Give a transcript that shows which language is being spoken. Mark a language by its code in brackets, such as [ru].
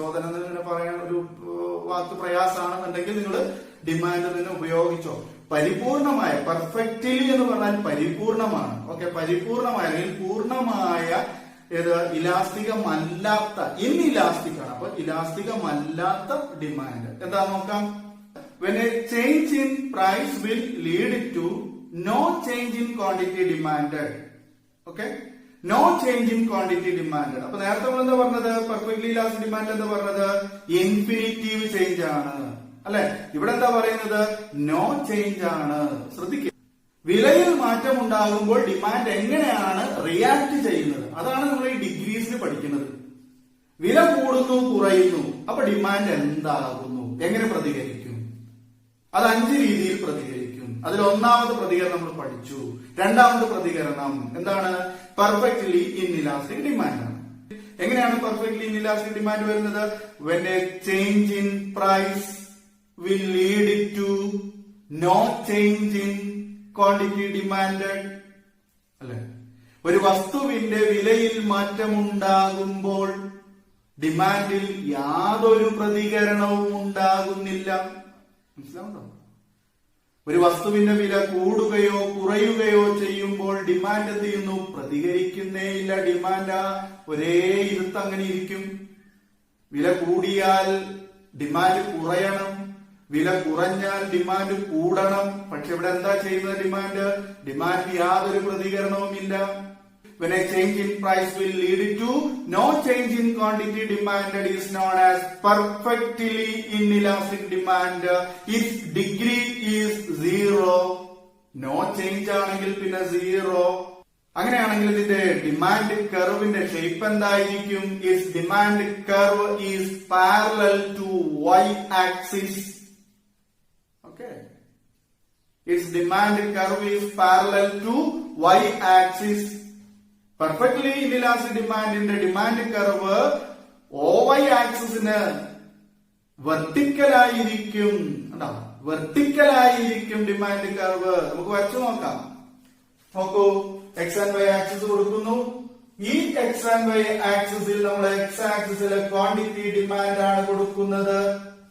[ml] ചോദനം എന്ന് പറയാൻ ഒരു വാക്ക് പ്രയാസമാണെന്നുണ്ടെങ്കിൽ നിങ്ങൾ ഡിമാൻഡ് തന്നെ ഉപയോഗിച്ചോ. പരിപൂർണമായ, പെർഫെക്റ്റ്ലി എന്ന് പറഞ്ഞാൽ പരിപൂർണമാണ്. ഓക്കെ, പരിപൂർണമായ അല്ലെങ്കിൽ പൂർണമായ ഏത് ഇലാസ്തികമല്ലാത്ത, ഇൻഇലാസ്റ്റിക് ആണ്. അപ്പൊ ഇലാസ്തികമല്ലാത്ത ഡിമാൻഡ് എന്താ നോക്കാം. [en] When a change in price will lead to no change in quantity demanded. Okay, no change in quantity demand. [ml] അപ്പൊ നേരത്തെ നമ്മൾ എന്താ പറഞ്ഞത്, പെർഫെക്റ്റ്ലി ഇലാസ്റ്റിക് ഡിമാൻഡ് എന്താ പറഞ്ഞത്, ഇൻഫിനിറ്റീവ് ചേഞ്ച് ആണ് അല്ലെ. ഇവിടെ എന്താ പറയുന്നത്, നോ ചേഞ്ച് ആണ്. ശ്രദ്ധിക്കുക, വിലയിൽ മാറ്റം ഉണ്ടാകുമ്പോൾ ഡിമാൻഡ് എങ്ങനെയാണ് റിയാക്ട് ചെയ്യുന്നത്, അതാണ് നമ്മൾ ഈ ഡിഗ്രീസിൽ പഠിക്കുന്നത്. വില കൂടുന്നു, കുറയുന്നു, അപ്പൊ ഡിമാൻഡ് എന്താകുന്നു, എങ്ങനെ പ്രതികരിക്കും? അത് 5 രീതിയിൽ പ്രതികരിക്കും. അതിൽ ഒന്നാമത്തെ പ്രതികരണം നമ്മൾ പഠിച്ചു. രണ്ടാമത്തെ പ്രതികരണം എന്താണ്, പെർഫെക്റ്റ്ലി ഇൻഇലാസ്റ്റിക് ഡിമാൻഡ് ആണ്. എങ്ങനെയാണ് പെർഫെക്റ്റ്ലി ഇൻഇലാസ്റ്റിക് ഡിമാൻഡ് വരുന്നത്? [en] When a change in price will lead to no change in quantity demanded. [ml] അല്ലെ, ഒരു വസ്തുവിന്റെ വിലയിൽ മാറ്റമുണ്ടാകുമ്പോൾ ഡിമാൻഡിൽ യാതൊരു പ്രതികരണവും ഉണ്ടാകുന്നില്ല. മനസ്സിലാവുന്നോ? ഒരു വസ്തുവിന്റെ വില കൂടുകയോ കുറയുകയോ ചെയ്യുമ്പോൾ ഡിമാൻഡ് എന്ത് ചെയ്യുന്നു, പ്രതികരിക്കുന്നേയില്ല. ഡിമാൻഡ് ഒരേ ഇരുത്ത് അങ്ങനെ ഇരിക്കും. വില കൂടിയാൽ ഡിമാൻഡ് കുറയണം, വില കുറഞ്ഞാൽ ഡിമാൻഡ് കൂടണം. പക്ഷെ ഇവിടെ എന്താ ചെയ്യുന്നത്, ഡിമാൻഡ് യാതൊരു പ്രതികരണവുമില്ല. [en] When a change in price will lead to no change in quantity demanded is known as perfectly inelastic demand. If degree is 0, no change [ml] ആണെങ്കിൽ പിന്നെ [en] 0. [ml] അങ്ങനെയാണെങ്കിൽ ഇതിന്റെ ഡിമാൻഡ് കർവിന്റെ ഷേപ്പ് എന്തായിരിക്കും? [en] Its demand curve is parallel to y axis. Okay, its demand curve is parallel to y axis. [ml] Perfectly inelastic ഡിമാൻഡിന്റെ demand curve OY ആക്സിസിന് വെർട്ടിക്കലായിരിക്കും. വെർട്ടിക്കലായിരിക്കും demand curve. നമുക്ക് വരച്ചു നോക്കാം. നോക്കൂ, എക്സ് ആൻഡ് വൈ ആക്സിസ് കൊടുക്കുന്നു. ഈ എക്സ് ആൻഡ് വൈ ആക്സിസിൽ നമ്മൾ X ആക്സിസിലെ quantity demand ആണ് കൊടുക്കുന്നത്.